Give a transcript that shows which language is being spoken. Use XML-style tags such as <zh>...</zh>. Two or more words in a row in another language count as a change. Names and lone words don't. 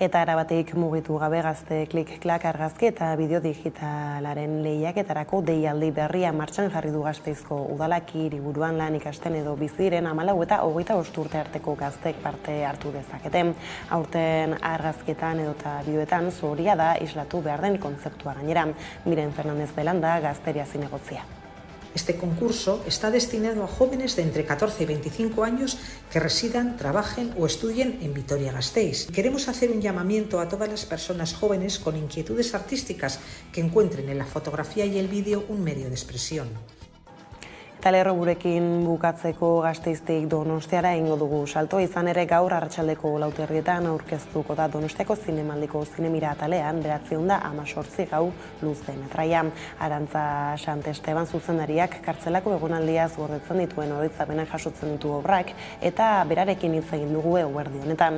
<eu>Eta erabateik mugitu gabe Gazte klik-klak argazki eta bideo digitalaren lehiaketarako deialdi berria martxan jarri du Gasteizko udalak hiriburuan lan ikasten edo biziren 14 eta 25 urte arteko gaztek parte hartu dezakete. Aurten argazkietan edota bideoetan zoria da islatu behar den kontzeptua gainera. Miren Fernandez Belanda, Gazteria zinegotzia.</eu> <es>Este concurso está destinado a jóvenes de entre 14 y 25 años que residan, trabajen o estudien en Vitoria-Gasteiz. Queremos hacer un llamamiento a todas las personas jóvenes con inquietudes artísticas que encuentren en la fotografía y el vídeo un medio de expresión.</es> <eu>Eta lerroburekin bukatzeko Gasteiztik Donostiara egingo dugu salto, izan ere gaur arratsaldeko 4:00 aurkeztuko da Donostiako zinemaldiko zinemira atalean 918 gau luze metraia. Arantza Santesteban zuzendariak kartzelako egonaldiaz gordetzen dituen oroitzapenak jasotzen ditu obrak eta berarekin hitz egin dugu eguerdi honetan.</eu>